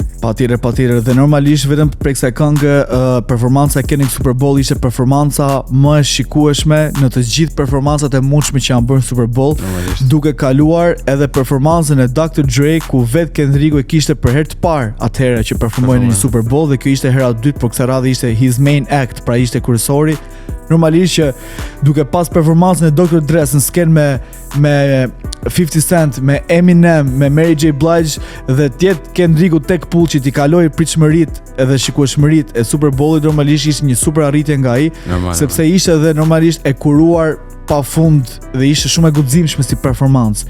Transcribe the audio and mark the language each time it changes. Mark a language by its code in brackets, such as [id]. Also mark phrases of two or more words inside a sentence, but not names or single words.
[sq] Patjetër dhe normalisht vetëm për kësaj këngë performanca e Kendrick Super Bowl ishte performanca më e shikueshme në të gjithë performancat e mundshme që janë bërë në Super Bowl, duke kaluar edhe performancën e Dr. Dre ku vetë Kendricku e kishte për herë të parë atëherë që performoi në një Super Bowl dhe kjo ishte hera e dytë, por kësaj radhe ishte [en] his main act, [sq] pra ishte kryesori. Normalisht që duke pas performancën e Dr. Dre në sken me 50 Cent, me Eminem, me Mary J. Blige dhe tjetë Kendricku tek pull që t'i kaloi pritshmëritë edhe shikueshmëritë e Super Bowlit, normalisht ishte një super arritje nga ai, sepse ishte edhe normalisht e kuruar pafund dhe ishte shumë e guximshme si performancë.